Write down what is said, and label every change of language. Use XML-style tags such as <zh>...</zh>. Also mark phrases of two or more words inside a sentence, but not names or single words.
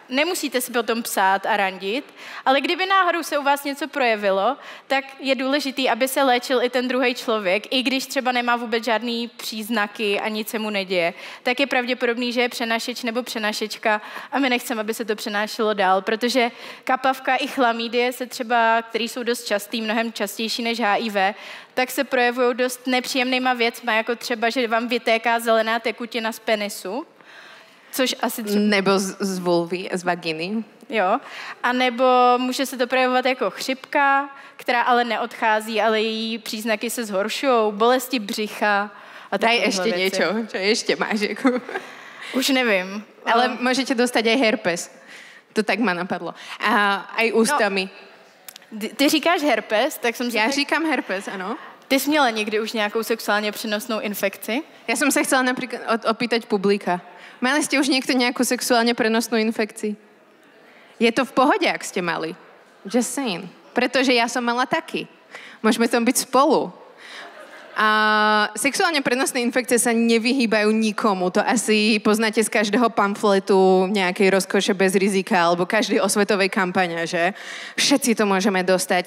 <cs>Nemusíte si potom psát a randit, ale kdyby náhodou se u vás něco projevilo, tak je důležitý, aby se léčil i ten druhý člověk, i když třeba nemá vůbec žádný příznaky a nic se mu neděje, tak je pravděpodobný, že je přenašeč nebo přenašečka a my nechceme, aby se to přenášelo dál, protože kapavka i chlamydie se třeba, který jsou dost častý, mnohem častější než HIV, tak se projevují dost nepříjemnýma věcma, jako třeba, že vám vytéká zelená tekutina z penisu, což asi třeba... Nebo z vulvy, z vaginy. Jo, a nebo může se to projevovat jako chřipka, která ale neodchází, ale její příznaky se zhoršují, bolesti břicha a</cs> <sk>Daj ešte věci. Niečo, čo ešte máš. Jako...</sk> <cs>Už nevím.</cs> <sk>Ale môžete dostať aj herpes. To tak ma napadlo. A aj ústami. No.</sk> <cs>Ty říkáš herpes, tak jsem si... Já říkám herpes, ano. Ty jsi měla někdy už nějakou sexuálně přenosnou infekci?</cs> <sk>Já jsem se chcela například opýtať publika. Mali ste už niekto nejakú sexuálne prenosnú infekciu? Je to v pohode, ak ste mali?</sk> <en>Just saying.</en> <sk>Pretože ja som mala taky. Môžeme tam byť spolu. A sexuálne prenosné infekcie sa nevyhýbajú nikomu. To asi poznáte z každého pamfletu nejakej rozkoše bez rizika alebo každej osvetovej kampane, že všetci to môžeme dostať.</sk>